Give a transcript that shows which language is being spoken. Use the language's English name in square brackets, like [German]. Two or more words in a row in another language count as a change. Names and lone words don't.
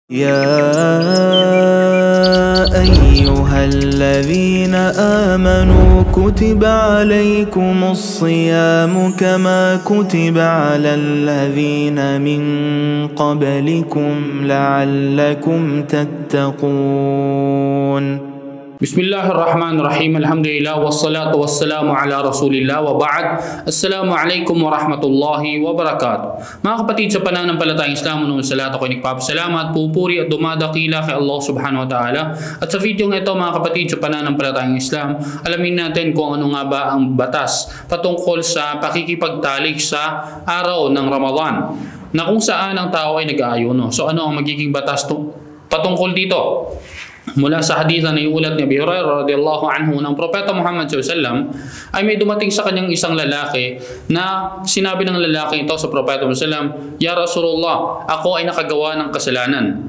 [Arabic] يا أيها الذين آمنوا كتب عليكم الصيام كما كتب على الذين من قبلكم لعلكم تتقون. بسم الله الرحمن الرحيم. الحمد لله والصلاة والسلام على رسول الله وبعد. السلام عليكم ورحمة الله وبركاته. [Filipino] Mga kapatid sa pananampalatayang Islam, sa lahat ako'y nagpapasalamat, pupuri at dumadakila kay Allah [Arabic] سبحانه وتعالى. [Filipino] At sa video ito mga kapatid sa pananampalatayang Islam, alamin natin kung ano nga ba ang batas patungkol sa pakikipagtalik sa araw ng Ramadan, na kung saan ang tao ay nag-aayuno. So ano ang magiging batas patungkol dito? Mula sa hadith na iulat ni Abi Hurairah [Arabic] رضي الله عنه [Filipino] ng Propeta Muhammad SAW ay may dumating sa kanyang isang lalaki na sinabi ng lalaki ito sa Propeta Muhammad SAW, [Arabic] "يا رسول الله, [Filipino] ako ay nakagawa ng kasalanan."